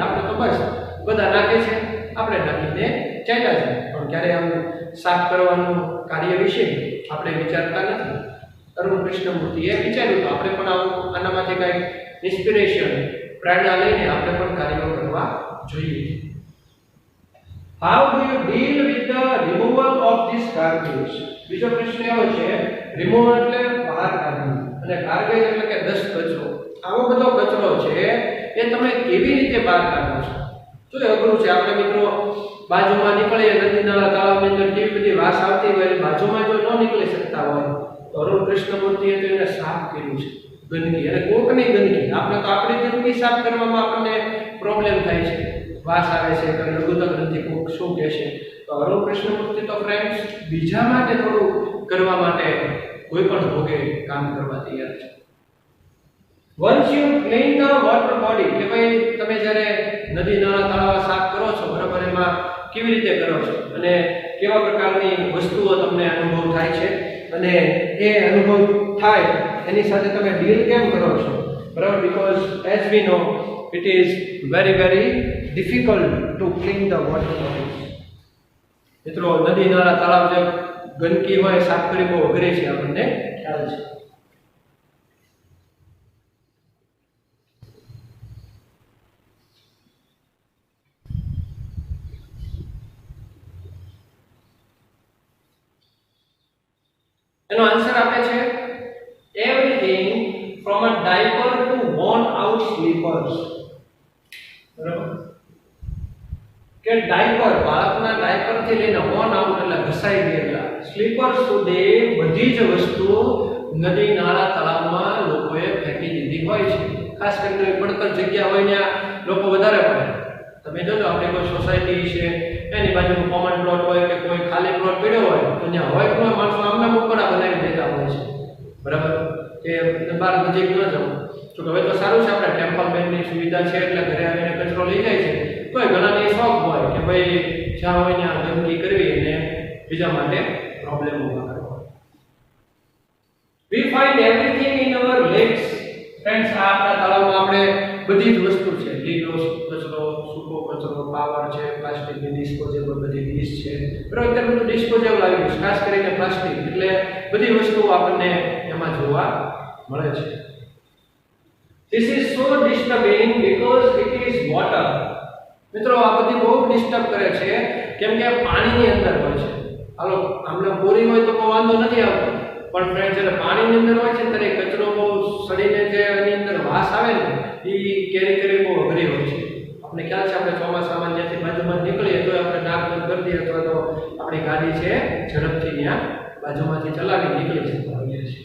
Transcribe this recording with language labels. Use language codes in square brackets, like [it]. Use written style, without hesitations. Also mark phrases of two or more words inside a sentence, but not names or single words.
[gu] આપણે તો બસ બધા નાખે છે, આપણે નાખીને ચાલ્યા છે, પણ ક્યારે આમ સાફ કરવાનું કાર્ય વિશે આપણે વિચારતા નથી. અરુણ કૃષ્ણમૂર્તિએ વિચાર્યું તો આપણે પણ આનામાંથી કંઈક ઇન્સ્પિરેશન, પ્રેરણા લઈને આપણે પણ કાર્યો કરવા જોઈએ. [en] How do you deal with the removal of this garbage? [gu] બીજો પ્રશ્ન એવો છે, રિમૂવ એટલે બહાર કાઢવું અને ગાર્બેજ એટલે કે ડસ્ટ, કચરો. આવો બધો કચરો છે એ તમે કેવી રીતે બહાર કાઢો છો? તો એ અઘરું છે. આપણે મિત્રો બાજુમાં નીકળીએ નદી, નાળા, તળાવની અંદર કેવી બધી વાસ આવતી હોય, બાજુમાં જો ન નીકળી શકતા હોય તો અરુણ કૃષ્ણમૂર્તિએ તો એને સાફ કર્યું છે. ગંદકી અને કોકની ગંદકી, આપણે તો આપણી ગંદકી સાફ કરવામાં આપણને પ્રોબ્લેમ થાય છે, વાસ આવે છે, કે લઘુત્તમ ગ્રંથિ કોક શું કહેશે. તો અરુણ કૃષ્ણમૂર્તિ તો ફ્રેન્ડ્સ બીજા માટે થોડું કરવા માટે કોઈ પણ ભોગે કામ કરવા તૈયાર છે. [en] Once you clean the water body, [gu] કે ભાઈ તમે જ્યારે નદી, નાળા, તળાવ સાફ કરો છો, બરાબર, એમાં કેવી રીતે કરો છો અને કેવા પ્રકારની વસ્તુઓ તમને અનુભવ થાય છે અને એ અનુભવ થાય એની સાથે તમે ડીલ કેમ કરો છો, બરાબર? [en] because as we know it is very difficult to clean the water bodies. [gu] મિત્રો નદી, નાળા, તળાવ જે ગંદકી હોય સાફ કરી બહુ અઘરી છે, આપણને ખ્યાલ છે. એનો આન્સર આપે છે [en] everything from a diaper to worn out slippers. [gu] બરાબર કે ડાયપર, બાળકના ડાયપર થી લઈને [en] worn out [gu] એટલે ઘસાઈ ગયેલા સ્લીપર્સ સુધી બધી જ વસ્તુઓ નદી, નાળા, તળાવમાં લોકોએ ફેંકી દીધી હોય છે. ખાસ કરીને પડતર જગ્યા હોય ત્યાં લોકો વધારે પડે. તમે જોજો આપણે કોઈ સોસાયટી છે એની બાજુમાં [en] common plot [gu] હોય કે કોઈ ખાલી પ્લોટ પડ્યો હોય તો ત્યાં હોય કોઈ માણસો આમના મુકડા બનાવી દેતા હોય છે, બરાબર, કે બહાર નજીક ન જવું. તો હવે તો સારું છે, આપણે ટેમ્પલ બેનની સુવિધા છે એટલે ઘરે આવીને કચરો લઈ જાય છે. તો ઘણાને શોખ હોય કે ભાઈ જ્યાં હોય ત્યાં ગંદકી કરવી અને બીજા માટે પ્રોબ્લેમ ઊભા કરવા. [en] We find everything in our lakes. [gu] ફ્રેન્ડ્સ, આ આપણા તળાવમાં આપણે બધી જ વસ્તુ છે, લીલો કચરો, સૂકો કચરો, પાવર છે, પ્લાસ્ટિકની ડિસ્પોઝેબલ બધી ડીશ છે, બરાબર. અત્યારે બધું ડિસ્પોઝેબલ આવી ગયું, ખાસ કરીને પ્લાસ્ટિક, એટલે બધી વસ્તુઓ આપણને એમાં જોવા મળે છે. [en] This is so disturbing because it is water. [gu] મિત્રો આ બધી બહુ ડિસ્ટર્બ કરે છે કેમ કે પાણીની અંદર હોય છે. હાલો આમને બોરી હોય તો કોઈ વાંધો નથી આવતો, પણ ફ્રેન્ડ જ્યારે પાણીની અંદર હોય છે ત્યારે કચરો બહુ સડીને જે એની અંદર વાસ આવે ને એ કેરી કરી બહુ અઘરી હોય છે. આપણે ખ્યાલ છે, આપણે ચોમાસામાં ત્યાંથી બાજુમાં નીકળીએ તો આપણે નાક બંધ કરી દઈએ અથવા તો આપણી ગાડી છે ઝડપથી ત્યાં બાજુમાંથી ચલાવી નીકળી જતા હોઈએ છીએ.